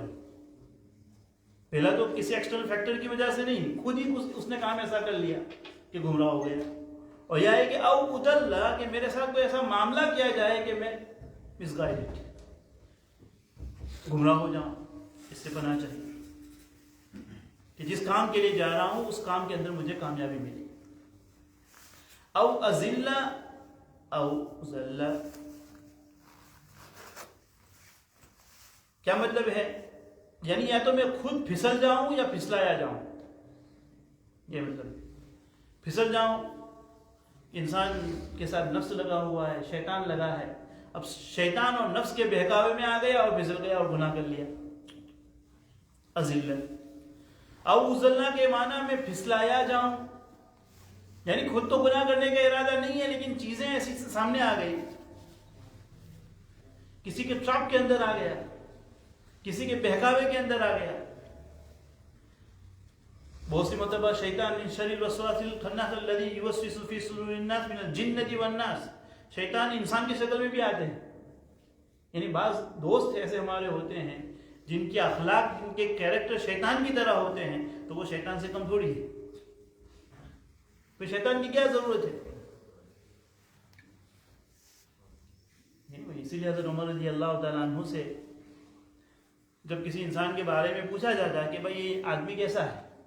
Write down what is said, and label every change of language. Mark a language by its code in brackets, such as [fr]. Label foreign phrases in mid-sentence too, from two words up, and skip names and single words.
[ur] پہلا تو کسی ایکسٹرنل فیکٹر کی وجہ سے نہیں، خود ہی اس نے کام ایسا کر لیا کہ گمراہ ہو گیا، اور یہ ہے کہ [ar] او ادل، [ur] کہ میرے ساتھ کوئی ایسا معاملہ کیا جائے کہ میں مسگائیڈ، گمراہ ہو جاؤں۔ اس سے پناہ چاہیے کہ جس کام کے لیے جا رہا ہوں اس کام کے اندر مجھے کامیابی ملے۔ [ar] او ازل او ذل، [ur] کیا مطلب ہے؟ یعنی یا تو میں خود پھسل جاؤں یا پھسلایا جاؤں، یہ مطلب پھسل جاؤں، انسان کے ساتھ نفس لگا ہوا ہے، شیطان لگا ہے، اب شیطان اور نفس کے بہکاوے میں آ گیا اور پھسل گیا اور گناہ کر لیا، ازل۔ [ar] او ذلہ [ur] کے معنی میں پھسلایا جاؤں، یعنی خود تو گناہ کرنے کا ارادہ نہیں ہے لیکن چیزیں ایسی سامنے آ گئی، کسی کے ٹراپ کے اندر آ گیا، کسی کے بہکاوے کے اندر آ گیا۔ بہت سی مرتبہ شیطان [ar] من شر الوسواس الخناس الذی یوسوس فی صدور الناس من الجنۃ والناس، [ur] شیطان انسان کی شکل میں بھی آتے ہیں، یعنی بعض دوست ایسے ہمارے ہوتے ہیں جن کے اخلاق، جن کے کیریکٹر شیطان کی طرح ہوتے ہیں، تو وہ شیطان سے کم تھوڑی ہے، پھر شیطان کی کیا ضرورت ہے؟ اسی لیے حضرت عمر رضی اللہ تعالیٰ عنہ سے جب کسی انسان کے بارے میں پوچھا جاتا ہے کہ بھائی یہ آدمی کیسا ہے،